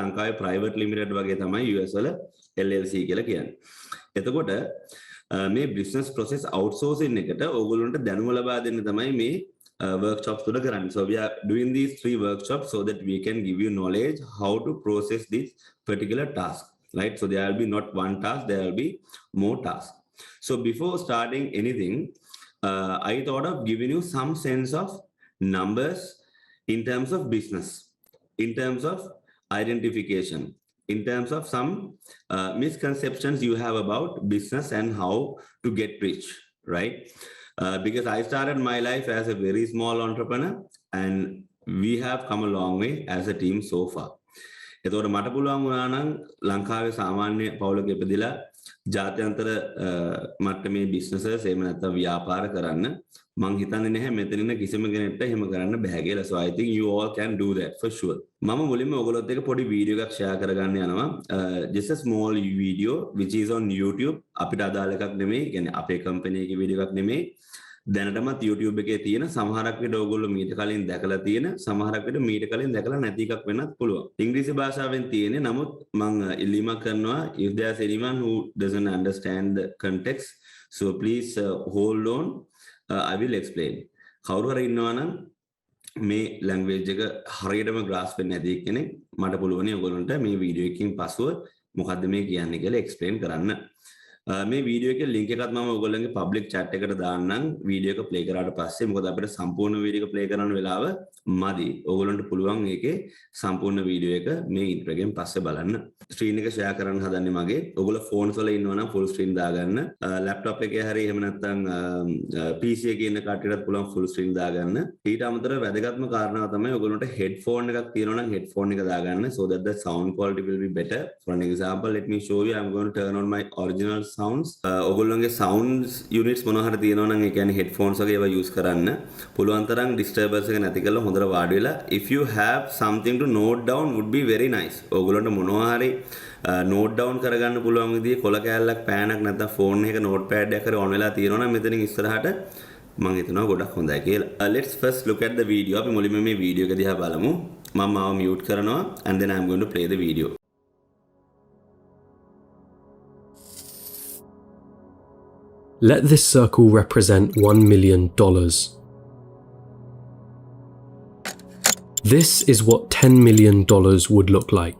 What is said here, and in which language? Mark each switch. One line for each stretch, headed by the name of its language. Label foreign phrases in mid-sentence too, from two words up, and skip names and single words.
Sinhala: ලංකාවේ
English: private limited
Sinhala: වගේ තමයි US වල LLC කියලා කියන්නේ. එතකොට මේ
English: business process outsourcing
Sinhala: එකට ඕගොල්ලන්ට දැනුම ලබා දෙන්න තමයි මේ workshops තුල කරන්නේ.
English: So we are doing these 3 workshops so that we can give you knowledge how to process this particular task, right? So there will be not one task, there will be more tasks. So before starting anything, I thought of giving you some sense of numbers in terms of business, in terms of identification, in terms of some misconceptions you have about business and how to get rich, right? Because I started my life as a very small entrepreneur and we have come a long way as a team so far.
Sinhala: එතකොට මට පුළුවන් වුණා නම් ලංකාවේ සාමාන්‍ය පවුලක ඉපදිලා ජාත්‍යන්තර මට්ටමේ බිස්නසස් එහෙම නැත්නම් ව්‍යාපාර කරන්න මං හිතන්නේ නැහැ මෙතන ඉන්න කිසිම කෙනෙක්ට එහෙම කරන්න බෑ කියලා.
English: So I think you all can do that for sure.
Sinhala: මම මුලින්ම ඔයගොල්ලොත් එක්ක පොඩි වීඩියෝ එකක් ෂෙයා කරගන්න යනවා.
English: Just a small video which is on YouTube.
Sinhala: අපිට අදාළ එකක් නෙමෙයි. කියන්නේ අපේ කම්පැනි එකේ වීඩියෝ එකක් නෙමෙයි. දැනටමත් YouTube එකේ තියෙන සමහරක් විට ඕගොල්ලෝ මීට කලින් දැකලා තියෙන සමහරක් විට මීට කලින් දැකලා නැති එකක් වෙන්නත් පුළුවන්. ඉංග්‍රීසි භාෂාවෙන් තියෙන්නේ. නමුත් මම ඉල්ලීමක් කරනවා
English: if there's anyone who doesn't understand the context, so please hold on, I will explain.
Sinhala: කවුරු හරි ඉන්නවා නම් මේ language එක හරියටම grasp වෙන්නේ නැති කෙනෙක් මට පුළුවන් ඔයගොල්ලන්ට මේ වීඩියෝ එකකින් පසුව මොකද්ද මේ කියන්නේ කියලා explain කරන්න. මේ වීඩියෝ එකේ link එකත් මම ඔයගොල්ලන්ගේ
English: public chat
Sinhala: එකට දාන්නම් වීඩියෝ එක play කරාට පස්සේ. මොකද අපිට සම්පූර්ණ වීඩියෝ එක play කරන්න වෙලාව මදි. ඔයගොල්ලන්ට පුළුවන් ඒකේ සම්පූර්ණ වීඩියෝ එක මේ intro එකෙන් පස්සේ බලන්න. screen එක share කරන්න හදන්නේ මගේ. ඔයගොල්ලෝ phones වල ඉන්නවා නම්
English: full screen
Sinhala: දාගන්න. laptop එකේ හරි එහෙම නැත්නම් PC එකේ ඉන්න කට්ටියටත් පුළුවන්
English: full screen
Sinhala: දාගන්න. ඊට අමතරව වැදගත්ම කාරණාව තමයි ඔයගොල්ලන්ට headphone එකක් තියෙනවා නම් headphone එක දාගන්න
English: so that the sound quality will be better. For an example, let me show you. I'm going to turn on my original sounds.
Sinhala: ඔයගොල්ලන්ගේ
English: sounds units
Sinhala: මොනවා හරි තියෙනවා නම් ඒ කියන්නේ headphones වගේ ඒවා use කරන්න. පුළුවන් තරම් disturbance එක නැති කරලා හොඳට වාඩි වෙලා
English: if you have something to note down would be very nice.
Sinhala: ඔයගොල්ලන්ට මොනවා හරි
English: note down
Sinhala: කරගන්න පුළුවන් විදිහේ කොල කෑල්ලක් පෑනක් නැත්නම් phone එකක notepad එකක් හරි on වෙලා තියෙනවා නම් මෙතනින් ඉස්සරහට මම හිතනවා ගොඩක් හොඳයි කියලා.
English: Let's first look at the video.
Sinhala: අපි මුලින්ම මේ වීඩියෝ එක දිහා බලමු. මම මාව mute කරනවා
English: and then I'm going to play the video. Let this circle represent $1 million. This is what $10 million would look like.